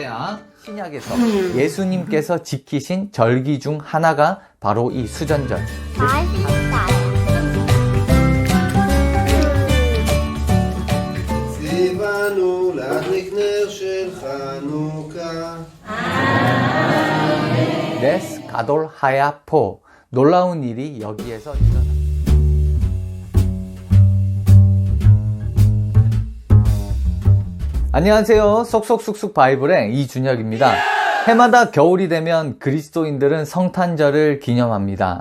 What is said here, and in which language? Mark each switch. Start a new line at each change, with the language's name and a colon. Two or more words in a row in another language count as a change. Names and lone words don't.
Korean: 그러나 신약에서 예수님께서 지키신 절기 중 하나가 바로 이 수전절,
Hebrew: ציוונו להדליק נר של חנוכה. נס גדול היה פה.
Korean: 놀라운 일이 여기에서 일어납니다. 안녕하세요. 쏙쏙쑥쑥 바이블의 이준혁입니다. 해마다 겨울이 되면 그리스도인들은 성탄절을 기념합니다.